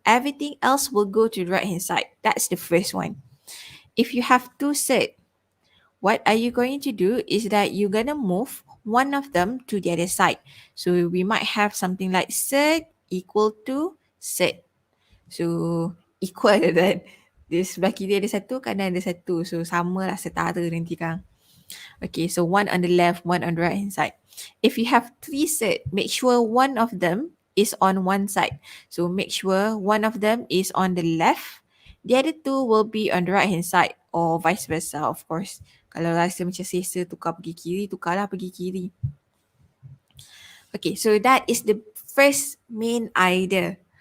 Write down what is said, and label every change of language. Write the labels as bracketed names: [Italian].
[English] Everything else will go to the right hand side. That's the first one. If you have 2 sets, what are you going to do is that you're going to move one of them to the other side. So we might have something like set equal to set. So equal that. [Malay] Di sebelah kiri ada satu, kanan ada satu. So sama lah, setara nanti kan. [English] Okay, so one on the left, one on the right hand side. If you have 3 sets, make sure one of them is on one side. So make sure one of them is on the left. The other 2 will be on the right hand side or vice versa, of course. [Malay] Kalau rasa macam selesa tukar pergi kiri, tukarlah pergi kiri. [English] Okay, so that is the first main idea.